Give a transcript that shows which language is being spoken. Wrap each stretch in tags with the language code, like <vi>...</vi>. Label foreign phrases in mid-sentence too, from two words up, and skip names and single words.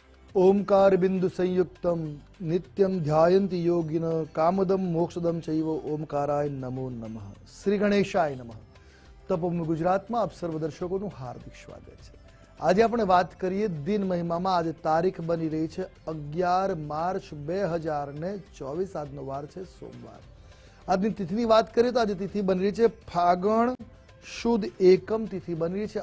<sa>ओंकार बिंदु संयुक्तम नित्यम ध्यायन्ति योगिन कामदम मोक्षदम चैव ओंकाराय नमो नमः। श्री गणेशाय नमः।</sa> <gu>તપોભૂમિ ગુજરાતમાં આપ સર્વ દર્શકોનું હાર્દિક સ્વાગત છે। આજે આપણે વાત કરીએ દિન મહિમામાં। આજે તારીખ બની રહી છે 11 માર્ચ 2024। આજનો વાર છે સોમવાર। આજની તિથિની વાત કરીએ તો આજે તિથિ બની રહી છે ફાગણ શુદ્ધ એકમ તિથિ બની રહી છે।</gu>